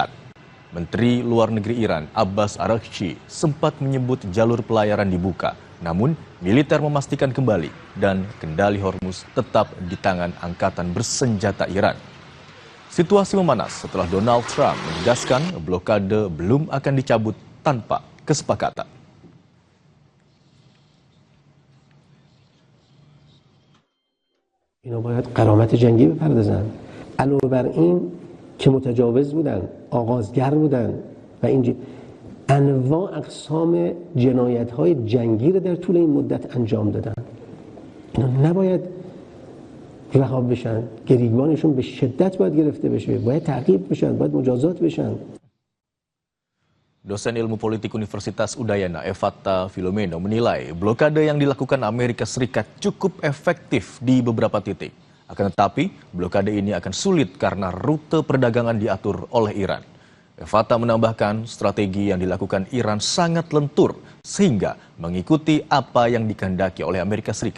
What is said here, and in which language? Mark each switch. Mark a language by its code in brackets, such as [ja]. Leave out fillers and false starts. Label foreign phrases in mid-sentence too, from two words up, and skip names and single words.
[id] Menteri Luar Negeri Iran, Abbas Araghchi, sempat menyebut jalur pelayaran dibuka. Namun, militer memastikan kembali dan kendali Hormuz tetap di tangan angkatan bersenjata Iran. Situasi memanas setelah Donald Trump menegaskan blokade belum akan dicabut tanpa kesepakatan. [fa] اینا باید غرامت جنگی بپردازن. علاوه بر این که متجاوز بودن، آغازگر بودن و انواع اقسام جنایت‌های جنگی رو در طول این مدت انجام دادن. اینا نباید رها بشن. گریبانشون به شدت باید گرفته بشه. باید تعقیب بشن، باید مجازات بشن. [id] Dosen Ilmu Politik Universitas Udayana, Evatta Filomeno, menilai blokade yang dilakukan Amerika Serikat cukup efektif di beberapa titik. Akan tetapi, blokade ini akan sulit karena rute perdagangan diatur oleh Iran. Fata menambahkan strategi yang dilakukan Iran sangat lentur sehingga mengikuti apa yang dikehendaki oleh Amerika Serikat.